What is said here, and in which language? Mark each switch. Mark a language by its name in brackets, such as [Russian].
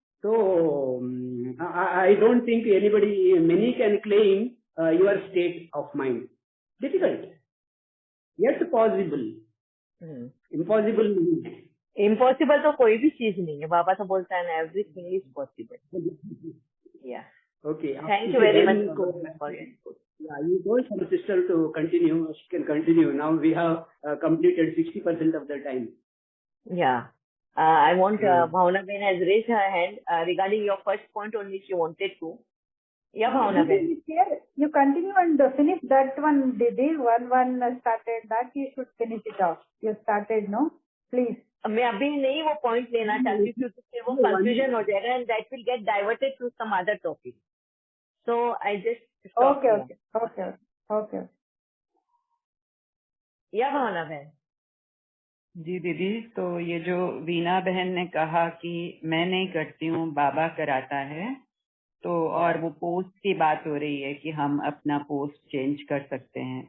[English] तो I don't think anybody, many can claim your state of mind. Difficult yet possible, impossible [Hindi] नहीं है। Impossible तो कोई भी चीज नहीं है, बाबा तो बोलता है ना, [English] Everything is possible. या Okay. Thank you very much for your input. Yeah, you told some sister to continue. She can continue. Now we have completed 60% of the time. Yeah. I want Bhavna Ben has raised her hand regarding your first point only she wanted to. Yeah, Bhavna Ben. You continue and finish that one. The 1 started that you should finish it off. You started, no? Please. [Hindi] मैं अभी नहीं वो point लेना चाहती क्योंकि फिर वो confusion हो जाएगा [English] and that will get diverted to some other topic, so I just okay [Hindi] या भावना बहन। जी दीदी, तो ये जो वीणा बहन ने कहा कि मैं नहीं करती हूँ, बाबा कराता है, तो और वो पोस्ट की बात हो रही है कि हम अपना पोस्ट चेंज कर सकते हैं।